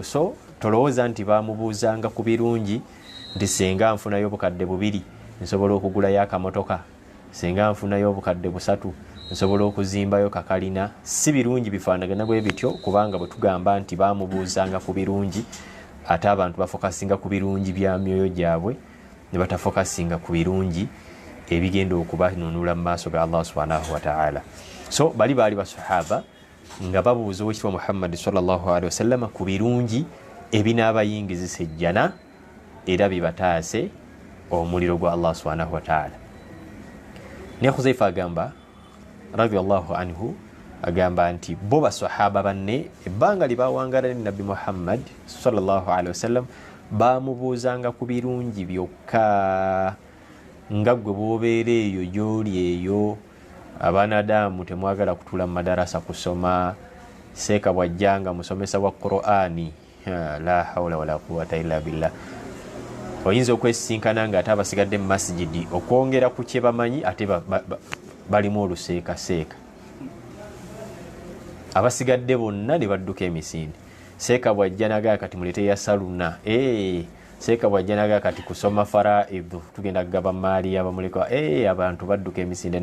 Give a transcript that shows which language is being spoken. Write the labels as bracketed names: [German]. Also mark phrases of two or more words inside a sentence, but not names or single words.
[Ganda] So tolowooza nti bamubuuzanga ku birungi nti senga nfunayo obukadde 2 nsobola okugulayo akamotoka, senga nfunayo obukadde 3 nsobola okuzimbayo kakalina. Si birungi bifaanagana bwe bityo, kubanga bwe tugamba nti bamubuuzanga ku birungi, ate abantu bafokasinga ku birungi bya myoyo gyabwe ne batafokasinga ku birungi ebigenda okubanunula mu maaso ga Allah [Arabic] سبحانه وتعالى. [Ganda] So bali basahaba nga babuuza Owekitiibwa Muhammad [Arabic] صلى الله عليه وسلم [Ganda] ku birungi ebinaabayingizisa ejjana era bibataase omuliro gwa Allah [Arabic] سبحانه وتعالى. [Ganda] Ne Huzaifa agamba [Arabic] رضي الله عنه, [Ganda] agamba nti bo basahaba banne ebbanga libawangala ne Nabbi Muhammad [Arabic] صلى الله عليه وسلم [Ganda] bamubuuzanga ku birungi byokka. Nga gwe bwobeera eyo gy'oli eyo, abanadamu temwagala kutula mu madarasa kusoma, seeka bwajjanga musomesa wa Qur'ani, [Arabic] لا حول ولا قوة إلا بالله. [Ganda] Oyinza okwesisinkana nga ate abasigadde mu masjidi okwongera ku kye bamanyi ate balimu oluseekaseeka. Abasigadde bonna ne badduka emisinde. Seeka bwajja nagaa kati mulete ya saluna, seeka bwajja nagaa kati kusoma faraidhu, tugenda kugaba maali abamulekwa, abantu badduka emisinde.